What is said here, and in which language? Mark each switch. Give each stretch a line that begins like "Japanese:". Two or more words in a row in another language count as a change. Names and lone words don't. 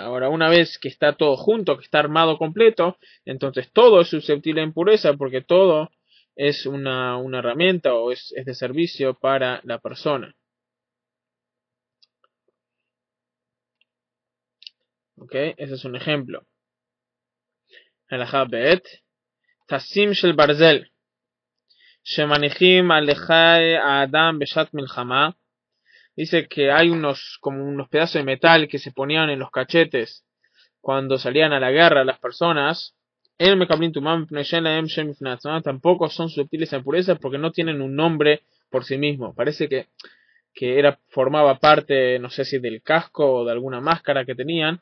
Spanish: Ahora, una vez que está todo junto, que está armado completo, entonces todo es susceptible a impureza porque todo es una herramienta o es de servicio para la persona. ¿Ok? Ese es un ejemplo.
Hebrew: הלכה ב. טסים של ברזל. שמניחים על לחיי אדם בשעת מלחמה.
Spanish: Dice que hay como unos pedazos de metal que se ponían en los cachetes cuando salían a la guerra las personas. Tampoco son susceptibles a impureza porque no tienen un nombre por sí mismo. Parece que formaba parte, no sé si del casco o de alguna máscara que tenían.